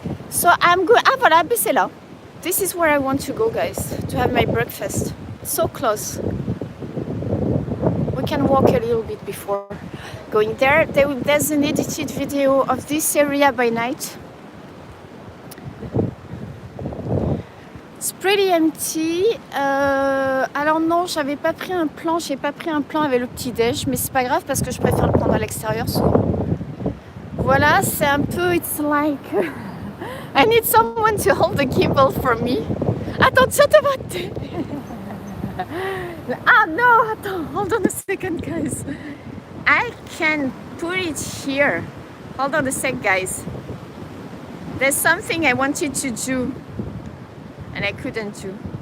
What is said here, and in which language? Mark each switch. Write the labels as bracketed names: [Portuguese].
[English] So I'm good. [French] Ah, voilà, c'est là. [English] This is where I want to go, guys, to have my breakfast. So close. We can walk a little bit before going there. There's an edited video of this area by night. It's pretty empty. [French] Alors non, j'avais pas pris un plan. J'ai pas pris un plan avec le petit déj, mais c'est pas grave parce que je préfère le prendre à l'extérieur souvent. Voilà, c'est un peu. [English] It's like. I need someone to hold the gimbal for me. Attends, chattabate. Ah no, [French] attends, [English] hold on a second, guys. I can put it here. Hold on a sec, guys. There's something I wanted to do and I couldn't do.